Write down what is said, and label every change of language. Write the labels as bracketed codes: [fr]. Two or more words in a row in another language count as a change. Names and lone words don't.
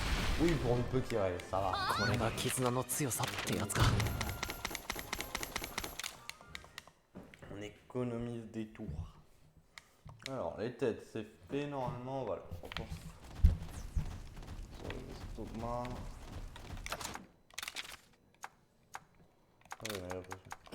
[fr] Oui, pour une petite raille, ça va. [ja] これが絆の強さってやつか。 [fr] On économise des tours. Alors, les têtes, c'est fait normalement, voilà. Sur les estomacs. Ouais, j'ai l'impression.